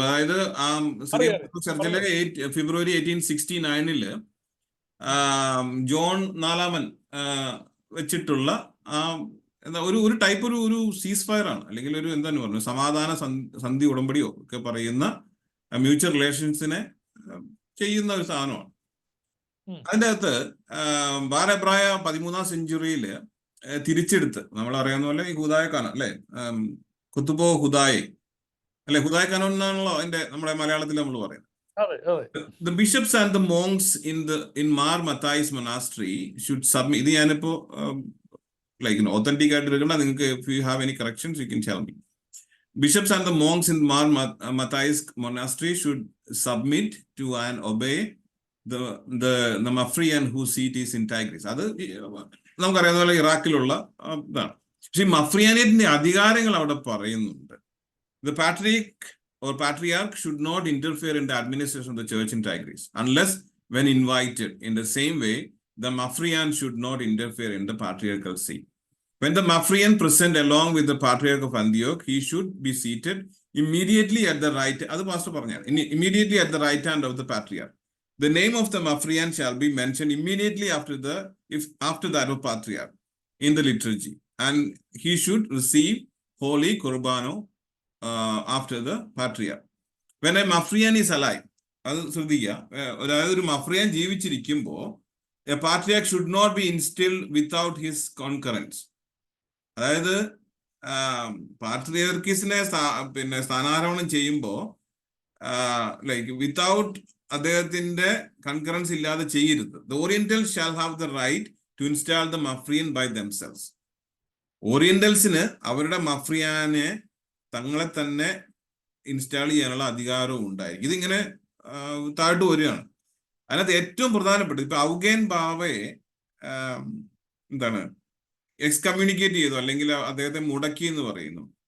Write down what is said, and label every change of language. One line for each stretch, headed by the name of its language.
Malayalam: അതായത് ചർച്ചിലെ ഫെബ്രുവരി 1869 ജോൺ 4-ാമൻ വെച്ചിട്ടുള്ള എന്താ ഒരു ടൈപ്പ് ഒരു സീസ് ഫയർ ആണ്, അല്ലെങ്കിൽ ഒരു എന്താണ് പറഞ്ഞു സമാധാന സന്ധി ഉടമ്പടിയോ ഒക്കെ പറയുന്ന മ്യൂച്വൽ റിലേഷൻസിനെ ചെയ്യുന്ന ഒരു സാധനമാണ്. അതിൻ്റെ അകത്ത് ബാരബ്രായ 13-ാം സെഞ്ചുറിയില് തിരിച്ചെടുത്ത് നമ്മൾ അറിയാവുന്ന പോലെ ഈ ഹുദായ കാനോൻ അല്ലെ, കുത്തുബോ ഹുദായെ അല്ലെ, ഹുദായ കാനോൻ എന്നാണല്ലോ അതിന്റെ നമ്മുടെ മലയാളത്തിൽ നമ്മൾ പറയുന്നത്.
English: The bishops and the monks in Mar Matthias monastery should submit.
Malayalam: ഇത് ഞാനിപ്പോ authentic ആയിട്ട് എടുക്കണ്ട, നിങ്ങൾക്ക്
English: if you have any corrections you can tell me. Bishops and the monks in Mar Matthias monastery should submit to and obey the Mafrian whose seat is in Tigris.
Malayalam: അത് നമുക്കറിയാവുന്ന പോലെ ഇറാഖിലുള്ള ഇതാണ്. പക്ഷെ ഈ മഫ്രിയാനേറ്റിന്റെ അധികാരങ്ങൾ അവിടെ പറയുന്നുണ്ട്.
English: The patriarch should not interfere in the administration of the church in Tigris unless when invited. In the same way, the Mafrian should not interfere in the patriarchal seat. When the Mafrian present along with the Patriarch of Antioch, he should be seated immediately at the right. That's Pastor പറഞ്ഞാൽ. Immediately at the right hand of the Patriarch. The name of the Mafrian shall be mentioned immediately after that of Patriarch in the liturgy, and he should receive Holy Kurbano after the Patriarch. When a Mafrian is alive,
Malayalam: അത് ശ്രദ്ധിക്കുക, അതായത് ഒരു മഫ്രിയാൻ ജീവിച്ചിരിക്കുമ്പോൾ
English: a patriarch should not be instilled without his concurrence.
Malayalam: അതായത് പാട്രിയാർക്കീസിനെ പിന്നെ സ്ഥാനാരോഹണം ചെയ്യുമ്പോൾ like without അദ്ദേഹത്തിന്റെ concurrence ഇല്ലാതെ ചെയ്യരുത്.
English: The Orientals shall have the right to install the Mafrian by themselves.
Malayalam: ഓറിയന്റൽസിന് അവരുടെ മഫ്രിയാനെ തങ്ങളെ തന്നെ ഇൻസ്റ്റാൾ ചെയ്യാനുള്ള അധികാരവും ഉണ്ടായിരിക്കും. ഇതിങ്ങനെ താഴ്ത്തു വരികയാണ്. അതിനകത്ത് ഏറ്റവും പ്രധാനപ്പെട്ടത് ഇപ്പൊ ഔഗേൻ ബാവയെ എന്താണ് എക്സ്കമ്മ്യൂണിക്കേറ്റ് ചെയ്തു, അല്ലെങ്കിൽ അദ്ദേഹത്തെ മുടക്കി എന്ന് പറയുന്നു.